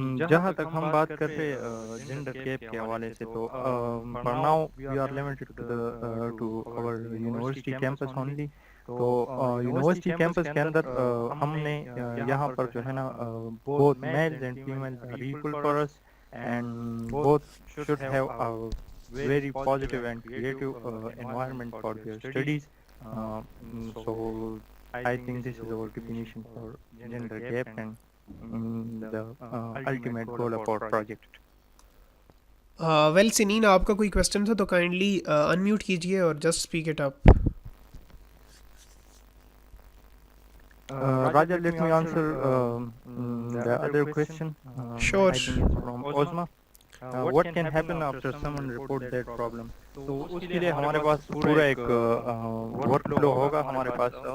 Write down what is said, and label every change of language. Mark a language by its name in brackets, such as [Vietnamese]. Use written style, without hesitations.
[Urdu] جہاں تک ہم بات کر رہے جینڈر گیپ کے حوالے سے, تو [English] for now we are limited to our university campus only. [Urdu] تو یونیورسٹی کیمپس کے اندر ہم نے یہاں پر جو ہے نا [English] both males and females are equal for us, and both should have a very positive and creative environment for their studies. So I think this is our definition for gender gap and the ultimate goal of our project. Well, Sineen, [Urdu] آپ کا کوئی [English] question [Urdu] تھا تو [English] kindly unmute [Urdu] کیجیے اور [English] just speak it up. Raja, let me answer the other question. Sure. I think it's from Ozma. what can happen after someone report that problem. [Urdu] تو اس کے لیے ہمارے پاس پورا ایک ورک فلو ہوگا ہمارے پاس.